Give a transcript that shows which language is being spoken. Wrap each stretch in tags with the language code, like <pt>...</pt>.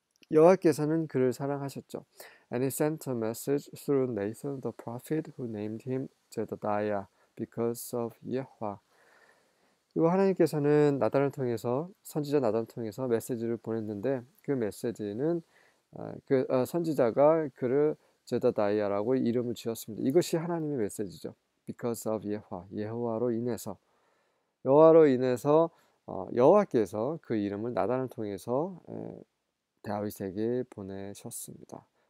<ko>여호와께서는 그를 사랑하셨죠.</ko> <en>And he sent a message through Nathan the prophet who named him Jedediah because of 예화.</en> <ko>그리고 하나님께서는 나단을 통해서 선지자 나단을 통해서 메시지를 보냈는데 그 메시지는 선지자가 그를 제다다이아라고 이름을 지었습니다. 이것이 하나님의 메시지죠.</ko> <en>Because of</en> <ko>예호와, 여호와로 인해서 여호와로 인해서 여호와께서 그 이름을 나단을 통해서 다윗에게 보내셨습니다.</ko>